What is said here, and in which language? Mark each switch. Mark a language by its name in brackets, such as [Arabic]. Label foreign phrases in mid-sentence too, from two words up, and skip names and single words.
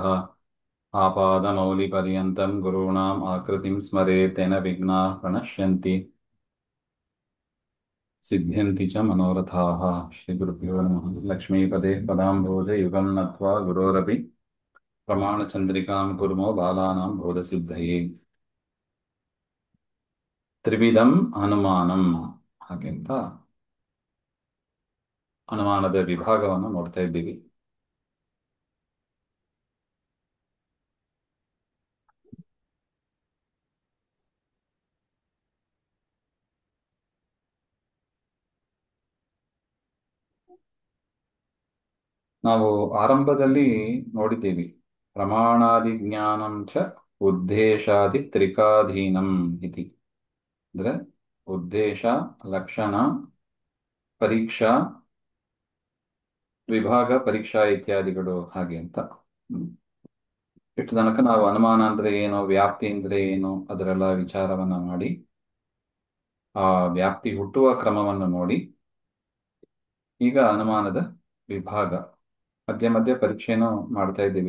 [Sanskrit] आपादमौलिपर्यन्तं गुरूणाम् आकृतिं स्मरेत् तेन विघ्नाः प्रणश्यन्ति सिद्ध्यन्ति च मनोरथाः। श्रीगुरुभ्यो नमः। लक्ष्मीपदे पदाम्भोजे युगं नत्वा गुरोरपि प्रमाणचन्द्रिकां कुर्मो बालानां बोधसिद्धये। ತ್ರಿವಿಧಂ ಅನುಮಾನಂ [Kannada] ಹಾಗೆಂತ ಅನುಮಾನದ ವಿಭಾಗವನ್ನು ನೋಡ್ತಾ ಇದ್ದೀವಿ. ನಾವು ಆರಂಭದಲ್ಲಿ ನೋಡಿದ್ದೀವಿ [Sanskrit] ಪ್ರಮಾಣಾದಿ ಜ್ಞಾನಂ ಚ ಉದ್ದೇಶಾದಿ ತ್ರಿಕಾಧೀನಂ ಇತಿ. [Kannada] ಅಂದ್ರೆ ಉದ್ದೇಶ, ಲಕ್ಷಣ, ಪರೀಕ್ಷಾ, ವಿಭಾಗ, ಪರೀಕ್ಷಾ ಇತ್ಯಾದಿಗಳು ಹಾಗೆ ಅಂತ. ಇಷ್ಟು ತನಕ ನಾವು ಅನುಮಾನ ಅಂದ್ರೆ ಏನು, ವ್ಯಾಪ್ತಿ ಅಂದ್ರೆ ಏನು, ಅದರೆಲ್ಲ ವಿಚಾರವನ್ನ ಮಾಡಿ ಆ ವ್ಯಾಪ್ತಿ ಹುಟ್ಟುವ ಕ್ರಮವನ್ನು ನೋಡಿ ಈಗ ಅನುಮಾನದ ವಿಭಾಗ ಮಧ್ಯೆ ಮಧ್ಯೆ ಪರೀಕ್ಷೆಯನ್ನು ಮಾಡ್ತಾ ಇದ್ದೀವಿ.